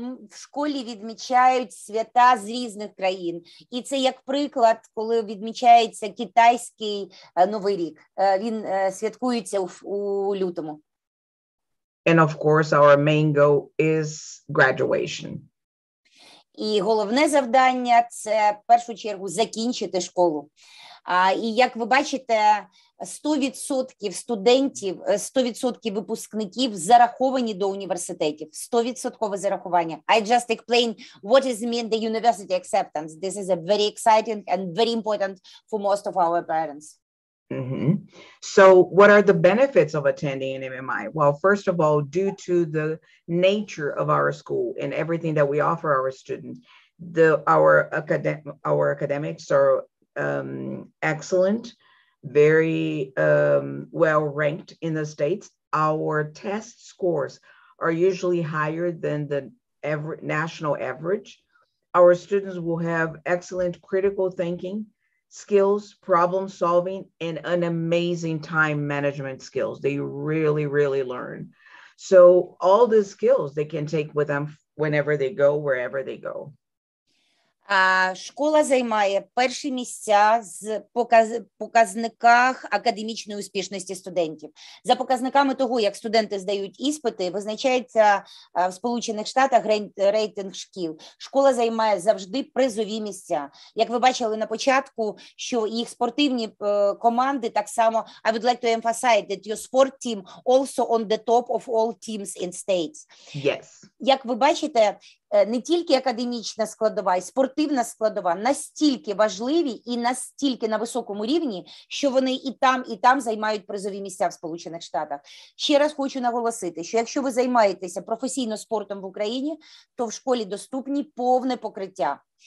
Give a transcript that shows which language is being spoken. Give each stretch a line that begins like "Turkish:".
Ukrainian: В школі відмічають свята з різних країн. І це як приклад, коли відмічається китайський Новий рік. Він святкується у лютому.
English: And of course, our main goal is graduation.
Ukrainian: І головне завдання – це в першу чергу закінчити школу. І як ви бачите, 100% студентів, 100% випускників зараховані до університетів. 100% зарахування.
English: I just explain what is mean the university acceptance. This is a very exciting and very important for most of our parents. Mm-hmm. So what are the benefits of attending an MMI? Well, first of all, due to the nature of our school and everything that we offer our students, our academics are excellent, very well ranked in the States. Our test scores are usually higher than the national average. Our students will have excellent critical thinking skills, problem solving, and an amazing time management skills. They really, really learn. So all the skills they can take with them whenever they go, wherever they go.
Ukrainian: Школа займає перші місця з показниках академічної успішності студентів. За показниками того, як студенти здають іспити, визначається в Сполучених Штатах рейтинг шкіл. Школа займає завжди призові місця. Як ви бачили на початку, що їх спортивні команди так само,
English: I would like to emphasize that your sport team also on the top of all teams in states. Yes.
Ukrainian: Як ви бачите, не тільки академічна складова, і спортивна складова настільки важливі і настільки на високому рівні, що вони і там займають призові місця в Сполучених Штатах. Ще раз хочу наголосити, що якщо ви займаєтеся професійно спортом в Україні, то в школі доступні повне покриття.